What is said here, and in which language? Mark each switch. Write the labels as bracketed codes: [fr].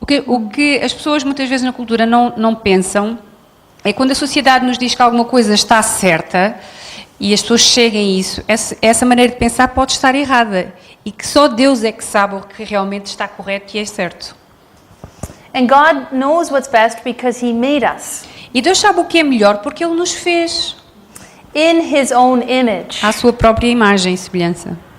[pt] O que as pessoas muitas vezes na cultura não pensam é quando a sociedade nos diz que alguma coisa está certa e as pessoas chegam a isso, essa maneira de pensar pode estar errada e que só Deus é que sabe o que realmente está correto e é certo. [en] And God knows what's best because He made us. [pt] E Deus sabe o que é melhor porque Ele nos fez. [en] In His own image. [pt] À sua própria imagem e semelhança.